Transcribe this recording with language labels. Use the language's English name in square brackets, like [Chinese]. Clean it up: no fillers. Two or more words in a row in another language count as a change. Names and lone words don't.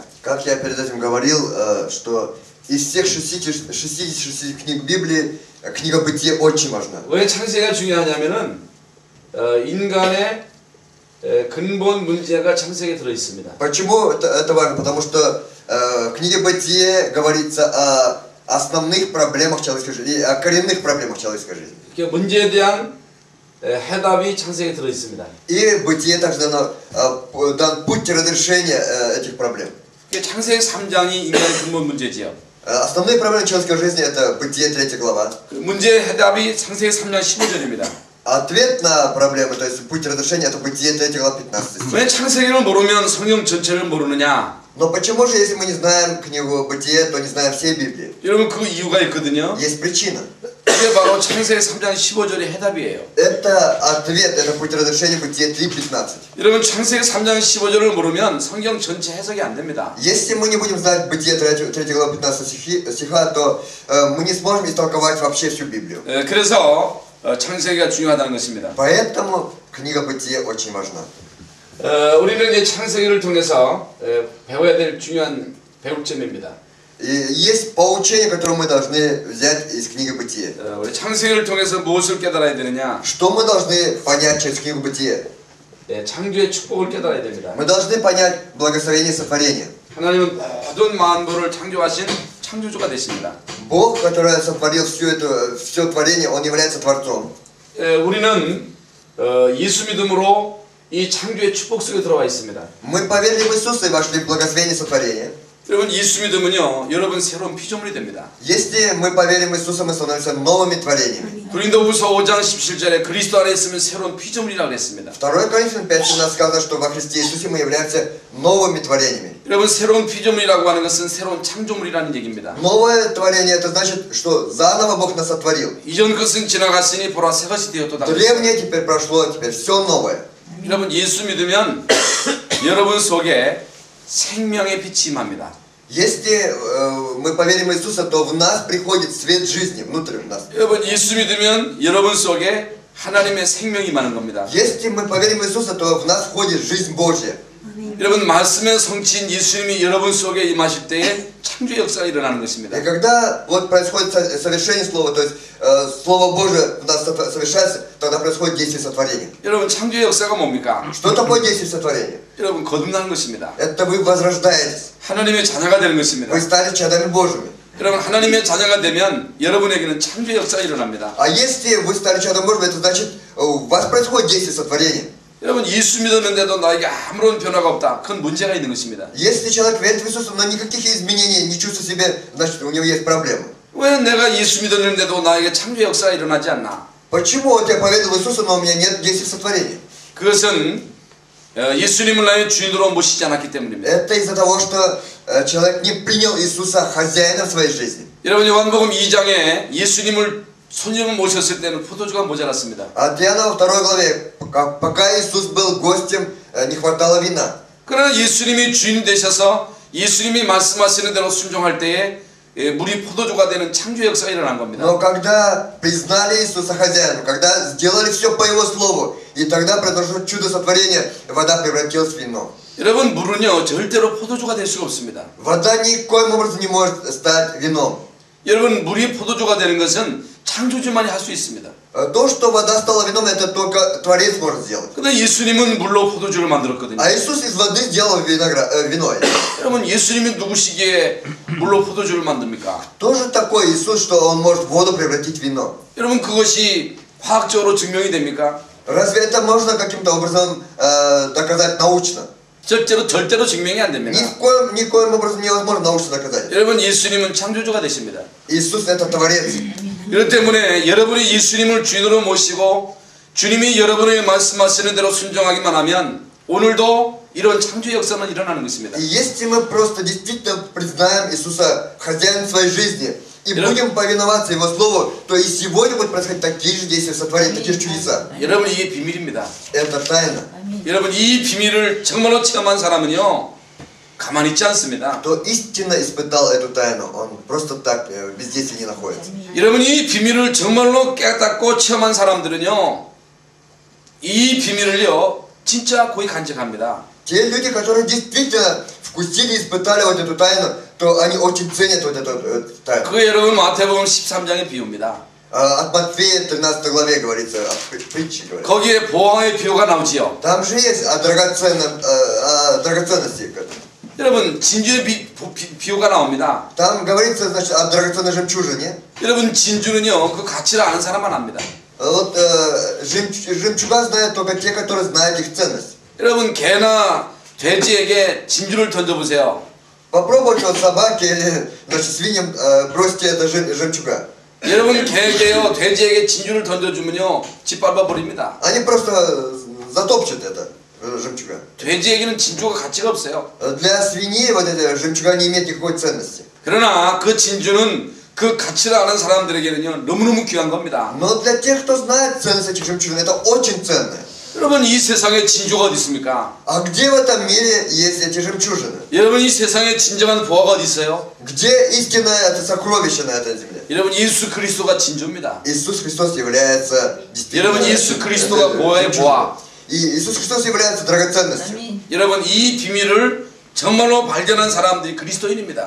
[Russian] Как я перед этим говорил, что из всех 66 книг Библии книга Бытие очень важна. [Korean] 왜 창세기가 중요하냐면은 인간의 근본 문제가 창세기에 들어 있습니다. [Russian] Почему это важно? Потому что в книге Бытие говорится о основных проблемах человеческой жизни, о коренных проблемах человеческой жизни. [Korean] 그 문제에 대한 해답이 창세기에 들어 있습니다. [Russian] И в Бытие также дан путь разрешения этих проблем. [Korean] 창세기 3장이 인간의 근본 문제지요. [Russian] Основные проблемы человеческой жизни это Бытие 3 глава. [Korean] 그 문제의 해답이 창세기 3장 15절입니다. [Russian] Ответ на проблемы, то есть путь разрешения, это Бытие 3 глава 15 стих. [Korean] 왜 창세기를 모르면 성경 전체를 모르느냐? [Russian] Но почему же, если мы не знаем книгу Бытие, то не знаем всей Библии? [Korean] 여러분 그 이유가 있거든요. [Russian] Есть причина. [Korean] 그게 바로 창세기 3장 15절의 해답이에요. [Russian] Это ответ, это путь разрешения Бытие 3:15. [Korean] 여러분 창세기 3장 15절을 모르면 성경 전체 해석이 안 됩니다. [Russian] Если мы не будем знать Бытие 3 глава 15 стиха, то мы не сможем истолковать вообще всю Библию. [Korean] 그래서 창세기가 중요하다는 것입니다. [Russian] Поэтому книга Бытие очень важна. [Korean] 우리는 이제 창세기를 통해서 배워야 될 중요한 배울 점입니다. [Russian] И есть поучение, которое мы должны взять из книги Бытие. [Korean] 우리 창세기를 통해서 무엇을 깨달아야 되느냐? [Russian] Что мы должны понять через книгу Бытие? [Korean] 창조의 축복을 깨달아야 됩니다. [Russian] Мы должны понять благословение сотворения. [Korean] 하나님은 모든 만물을 창조하신 창조주가 되십니다. [Russian] Бог, который сотворил все творение, Он является Творцом. [Korean] 우리는 예수 믿음으로 이 창조의 축복 속에 들어와 있습니다. [Russian] Мы поверили в Иисуса и вошли в благословение сотворения. [Korean] 여러분 예수 믿으면요, 여러분 새로운 피조물이 됩니다. [Russian] Если мы поверим в Иисуса, мы становимся новыми творениями. [Korean] 고린도후서 5장 17절에 그리스도 안에 있으면 새로운 피조물이라고 했습니다. [Russian] 2 Коринфянам 5:17 сказано, что во Христе Иисусе мы являемся новыми творениями. [Korean] 여러분 새로운 피조물이라고 하는 것은 새로운 창조물이라는 얘기입니다. [Russian] Новое творение, это значит, что заново Бог нас сотворил. [Korean] 이전 것은 지나갔으니 보라 새 것이 되었도다. [Russian] Древнее теперь прошло, теперь все новое. [Korean] 여러분 예수 믿으면 여러분 속에 생명의 빛이 임합니다. [Russian] Если мы поверим в Иисуса, то в нас приходит свет жизни, внутрь нас. [Korean] 여러분 예수 믿으면 여러분 속에 하나님의 생명이 임하는 겁니다. [Russian] Если мы поверим в Иисуса, то в нас входит жизнь Божья. [Korean] 여러분 말씀의 성취인 예수님이 여러분 속에 임하실 때에 창조의 역사가 일어나는 것입니다. [Russian] И когда вот происходит совершение Слова, то есть Слово Божие в нас совершается, тогда происходит действие сотворения. [Korean] 여러분 창조의 역사가 뭡니까? [Russian] Что такое действие сотворения? [Korean] 여러분 거듭나는 것입니다. [Russian] Это вы возрождаетесь. [Korean] 하나님의 자녀가 되는 것입니다. [Russian] Вы стали чадами Божьими. [Korean] 여러분 하나님의 자녀가 되면 여러분에게는 창조의 역사가 일어납니다. [Russian] А если вы стали чадом Божьим, это значит, у вас происходит действие сотворения. [Korean] 여러분 예수 믿었는데도 나에게 아무런 변화가 없다. 그건 문제가 있는 것입니다. [Russian] Если человек верит в Иисуса, но никаких изменений не чувствует в себе, значит у него есть проблема. [Korean] 왜 내가 예수 믿었는데도 나에게 창조의 역사가 일어나지 않나? [Russian] Почему вот я поверил в Иисуса, но у меня нет действия сотворения? [Korean] 그것은 예수님을 나의 주인으로 모시지 않았기 때문입니다. [Russian] Это из-за того, что человек не принял Иисуса хозяином своей жизни. [Korean] 여러분 요한복음 2장에 예수님을 손님을 모셨을 때는 포도주가 모자랐습니다. [Russian] От Иоанна во 2 главе, пока Иисус был гостем, не хватало вина. [Korean] 그러나 예수님이 주인 되셔서 예수님이 말씀하시는 대로 순종할 때에 물이 포도주가 되는 창조의 역사가 일어난 겁니다. [Russian] Но когда признали Иисуса хозяином, когда сделали все по Его слову, и тогда произошло чудо сотворения, вода превратилась в вино. [Korean] 여러분 물은요 절대로 포도주가 될 수가 없습니다. [Russian] Вода никоим образом не может стать вином. [Korean] 여러분 물이 포도주가 되는 것은 창조주만이 할 수 있습니다. [Russian] То, что вода стала вином, это только Творец может сделать. [Korean] 근데 예수님은 물로 포도주를 만들었거든요. [Russian] А Иисус из воды сделал вино. [Korean] 여러분 예수님이 누구시기에 물로 포도주를 만듭니까? [Russian] Кто же такой Иисус, что Он может воду превратить в вино? [Korean] 여러분 그것이 과학적으로 증명이 됩니까? [Russian] Разве это можно каким-то образом доказать научно? [Korean] 절대로 증명이 안 됩니다. [Russian] Никоим образом невозможно научно доказать. [Korean] 여러분 예수님은 창조주가 되십니다. [Russian] Иисус это Творец. [Korean] 그렇기 때문에 여러분이 예수님을 주인으로 모시고 주님이 여러분에게 말씀하시는 대로 순종하기만 하면 오늘도 이런 창조의 역사는 일어나는 것입니다. [Russian] И если мы просто действительно признаем Иисуса хозяином своей жизни и будем повиноваться Его Слову, то и сегодня будут происходить такие же действия сотворения, такие же чудеса. [Korean] 여러분 이게 비밀입니다. [Russian] Это тайна. [Korean] 여러분 이 비밀을 정말로 체험한 사람은요 가만히 있지 않습니다. [Russian] Кто истинно испытал эту тайну, он просто так без действия не находится. [Korean] 여러분 이 비밀을 정말로 깨닫고 체험한 사람들은요 이 비밀을요 진짜 거의 간직합니다. [Russian] Те люди, которые действительно вкусили, испытали вот эту тайну, то они очень ценят вот эту тайну. [Korean] 그게 여러분 마태복음 13장의 비유입니다. [Russian] От Матфея 13 главе говорится, от притчи говорится. [Korean] 거기에 보화의 비유가 나오지요. [Russian] Там же есть о драгоценности. [Korean] 여러분 진주의 비유가 나옵니다. [Russian] Там говорится, значит, о драгоценной жемчужине. [Korean] 여러분 진주는요 그 가치를 아는 사람만 압니다. [Russian] Вот жемчуга знают только те, которые знают их ценность. [Korean] 여러분 개나 돼지에게 진주를 던져보세요. [Russian] Попробуйте вот собаке или значит, свиньям бросьте это жемчуга. [Korean] 여러분 개에게요 돼지에게 진주를 던져주면요 짓밟아 버립니다. [Russian] Они просто затопчут это жемчуга. [Korean] 돼지에게는 진주가 가치가 없어요. [Russian] Для свиньи вот эта жемчуга не имеет никакой ценности. [Korean] 그러나 그 진주는 그 가치를 아는 사람들에게는요 너무너무 귀한 겁니다. [Russian] Но для тех, кто знает ценность этих жемчужин, это очень ценно. [Korean] 여러분 이 세상에 진주가 어디 있습니까? [Russian] А где в этом мире есть эти жемчужины? [Korean] 여러분 이 세상에 진정한 보화가 어디 있어요? [Russian] Где истинное это сокровище на этой земле? [Korean] 여러분 예수 그리스도가 진주입니다. [Russian] Иисус Христос является [Korean] 여러분 예수 그리스도가 보화의 보화. [Russian] И Иисус Христос является драгоценностью. [Korean] 여러분 이 비밀을 정말로 발견한 사람들이 그리스도인입니다.